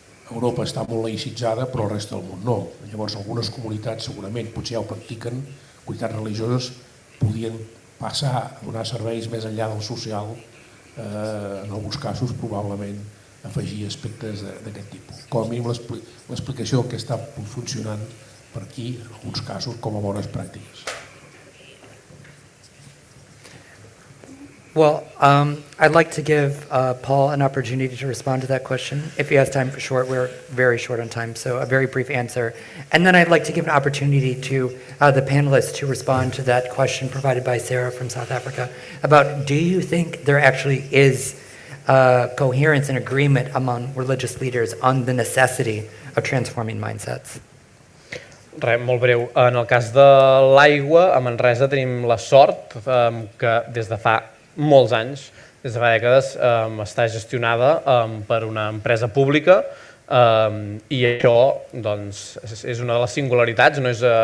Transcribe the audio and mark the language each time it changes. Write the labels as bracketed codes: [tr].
[ca] Europa està molt laïcitzada, però el resta del món no. Llavors, algunes comunitats segurament potser ja ho practiquen, comunitats religioses, podien passar a donar serveis més enllà del social, en alguns casos probablement afegir aspectes d'aquest tipus. Com a mínim l'explicació del que està funcionant per aquí, en alguns casos, com a bones pràctiques. [en] Well, I'd like to give Paul an opportunity to respond to that question. If he has time for short, we're very short on time, so a very brief answer. And then I'd like to give an opportunity to the panelists to respond to that question provided by Sarah from South Africa about, do you think there actually is coherence and agreement among religious leaders on the necessity of transforming mindsets? [ca] Res, molt breu. En el cas de l'aigua, a Manresa tenim la sort que des de fa molts anys, des de fa dècades, està gestionada per una empresa pública i això és una de les singularitats, no és